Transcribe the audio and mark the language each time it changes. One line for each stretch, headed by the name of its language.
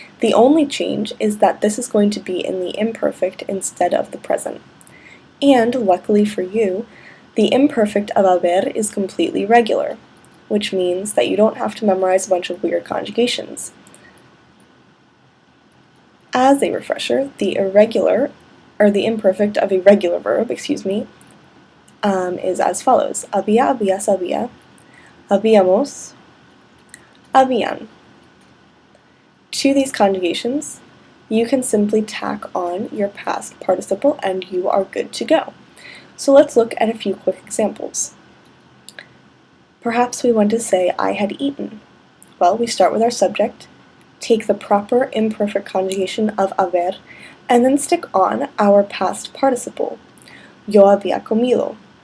English: The only change is that this is going to be in the imperfect instead of the present. And luckily for you, the imperfect of haber is completely regular, which means that you don't have to memorize a bunch of weird conjugations. As a refresher, the imperfect of a regular verb, is as follows:
Spanish: había, habías, había, habíamos, habían.
English: To these conjugations, you can simply tack on your past participle and you are good to go. So let's look at a few quick examples. Perhaps we want to say I had eaten. Well, we start with our subject, take the proper imperfect conjugation of haber, and then stick on our past participle,
Spanish: yo había comido.